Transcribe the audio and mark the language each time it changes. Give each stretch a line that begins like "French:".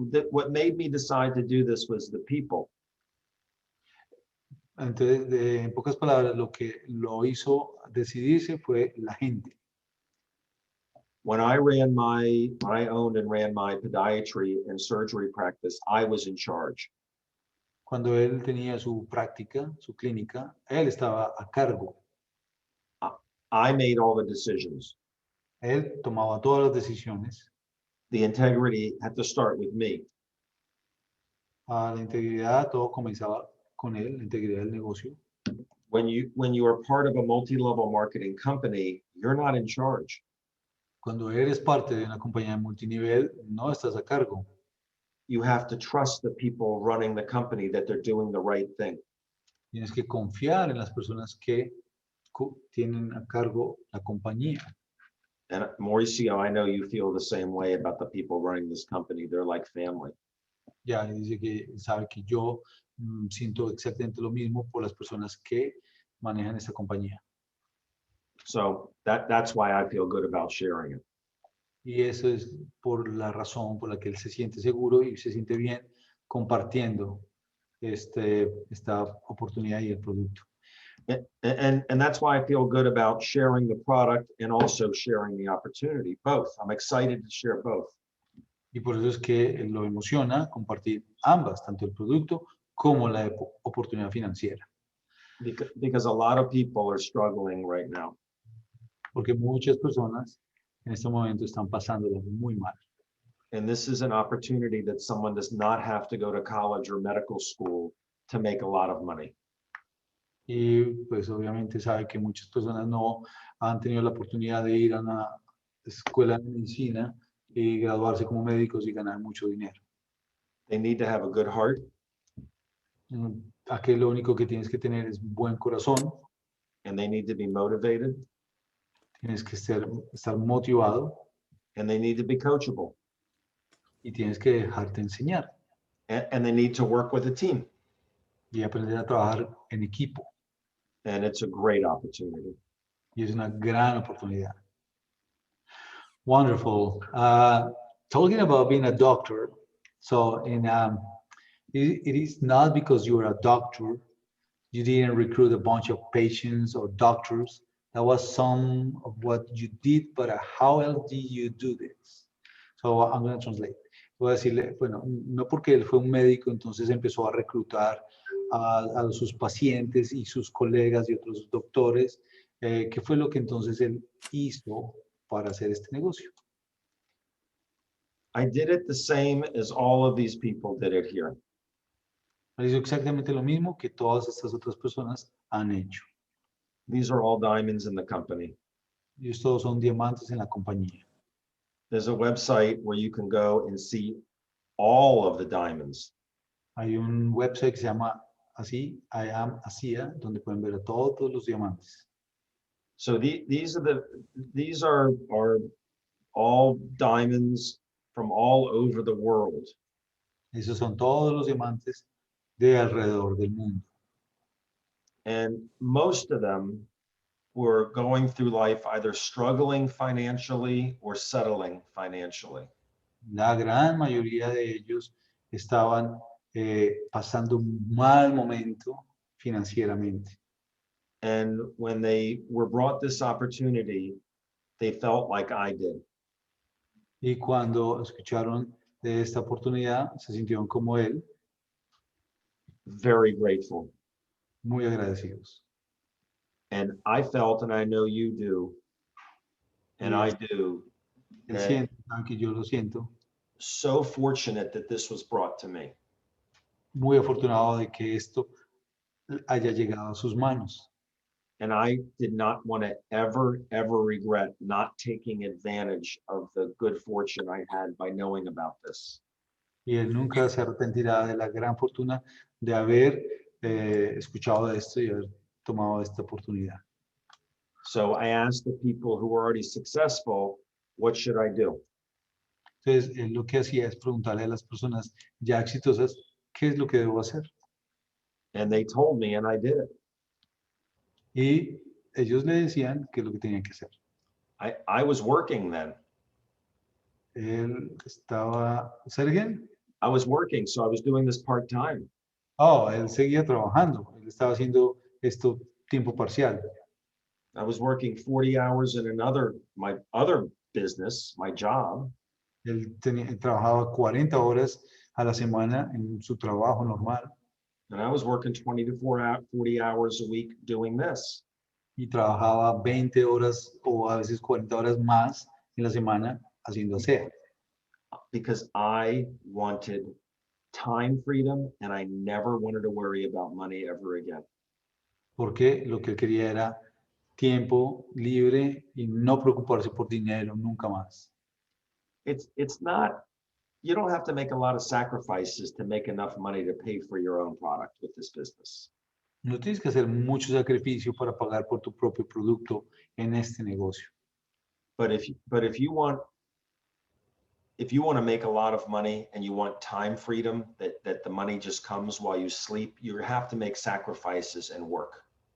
English: What made me decide to do this was the people.
Spanish: Entonces, en pocas palabras, lo que lo hizo decidirse fue la gente.
English: When I owned and ran my podiatry and surgery practice, I was in charge.
Spanish: Cuando él tenía su práctica, su clínica, él estaba a cargo.
English: I made all the decisions.
Spanish: Él tomaba todas las decisiones.
English: The integrity had to start with me.
Spanish: La integridad, todo comenzaba con él, la integridad del negocio.
English: When you are part of a multi-level marketing company, you're not in charge.
Spanish: Cuando eres parte de una compañía de multinivel, no estás a cargo.
English: You have to trust the people running the company that they're doing the right thing.
Spanish: Tienes que confiar en las personas que tienen a cargo la compañía.
English: And Mauricio, I know you feel the same way about the people running this company. They're like family.
Spanish: Ya dice que sabe que yo siento exactamente lo mismo por las personas que manejan esta compañía.
English: So that's why I feel good about sharing it.
Spanish: Y eso es por la razón por la que él se siente seguro y se siente bien compartiendo esta oportunidad y el producto.
English: And that's why I feel good about sharing the product and also sharing the opportunity, both. I'm excited to share both.
Spanish: Y por eso es que lo emociona compartir ambas, tanto el producto como la oportunidad financiera.
English: Because a lot of people are struggling right now.
Spanish: Porque muchas personas en este momento están pasándola muy mal.
English: And this is an opportunity that someone does not have to go to college or medical school to make a lot of money.
Spanish: Y pues obviamente sabe que muchas personas no han tenido la oportunidad de ir a una escuela de medicina y graduarse como médicos y ganar mucho dinero.
English: They need to have a good heart.
Spanish: Aquí lo único que tienes que tener es buen corazón.
English: And they need to be motivated.
Spanish: Tienes que estar motivado.
English: And they need to be coachable.
Spanish: Y tienes que dejarte enseñar.
English: And they need to work with a team.
Spanish: Y aprender a trabajar en equipo.
English: And it's a great opportunity.
Spanish: Y es una gran oportunidad.
English: Wonderful. Talking about being a doctor, so it is not because you're a doctor, you didn't recruit a bunch of patients or doctors. That was some of what you did, but how else did you do this? So I'm going to translate.
Spanish: Voy a decirle, bueno, no porque él fue un médico, entonces empezó a reclutar a sus pacientes y sus colegas y otros doctores. ¿Qué fue lo que entonces él hizo para hacer este negocio?
English: I did it the same as all of these people did it here.
Spanish: Él hizo exactamente lo mismo que todas estas otras personas han hecho.
English: These are all diamonds in the company.
Spanish: Ellos todos son diamantes en la compañía.
English: There's a website where you can go and see all of the diamonds.
Spanish: Hay un website que se llama así, I am Asea, donde pueden ver a todos los diamantes.
English: So these are all diamonds from all over the world.
Spanish: Esos son todos los diamantes de alrededor del mundo.
English: And most of them were going through life either struggling financially or settling financially.
Spanish: La gran mayoría de ellos estaban pasando un mal momento financieramente.
English: And when they were brought this opportunity, they felt like I did.
Spanish: Y cuando escucharon de esta oportunidad, se sintieron como él,
English: Very grateful.
Spanish: muy agradecidos.
English: And I felt, and I know you do, and I do,
Spanish: Él
English: that
Spanish: siente, aunque yo lo siento,
English: so fortunate that this was brought to me.
Spanish: muy afortunado de que esto haya llegado a sus manos.
English: And I did not want to ever regret not taking advantage of the good fortune I had by knowing about this.
Spanish: Y él nunca se arrepentirá de la gran fortuna de haber escuchado de esto y haber tomado esta oportunidad.
English: So I asked the people who were already successful, what should I do?
Spanish: Entonces, él lo que hacía es preguntarle a las personas ya exitosas, ¿qué es lo que debo hacer?
English: And they told me, and I did it.
Spanish: Y ellos le decían qué es lo que tenían que hacer.
English: I was working then.
Spanish: Él estaba, ¿Sergen?
English: I was working, so I was doing this part-time.
Spanish: Oh, él seguía trabajando. Él estaba haciendo esto tiempo parcial.
English: I was working 40 hours in my other business, my job.
Spanish: Él trabajaba 40 horas a la semana en su trabajo normal
English: And I was working 40 hours a week doing this.
Spanish: y trabajaba 20 horas o a veces 40 horas más en la semana haciendo Asea.
English: Because I wanted time freedom and I never wanted to worry about money ever again.
Spanish: Porque lo que él quería era tiempo libre y no preocuparse por dinero nunca más.
English: It's not, you don't have to make a lot of sacrifices to make enough money to pay for your own product with this business.
Spanish: No tienes que hacer mucho sacrificio para pagar por tu propio producto en este negocio.
English: But if you want to make a lot of money and you want time freedom, that the money just comes while you sleep, you have to make sacrifices and work.